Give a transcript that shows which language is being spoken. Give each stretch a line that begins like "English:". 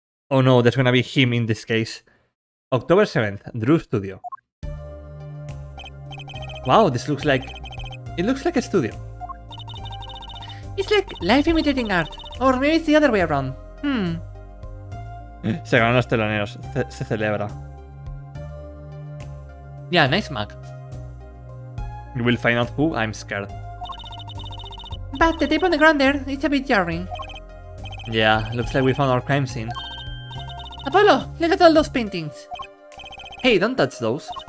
English: Oh no, there's gonna be him in this case. October 7th, Drew Studio. Wow, this looks like... It looks like a studio. It's like life imitating art. Or maybe it's the other way around.
Spanish: Se ganan los teloneros, se celebra.
English: Yeah, nice mug. You will find out who, I'm scared. But the tape on the ground there, it's a bit jarring. Yeah, looks like we found our crime scene. Apollo, look at all those paintings. Hey, don't touch those.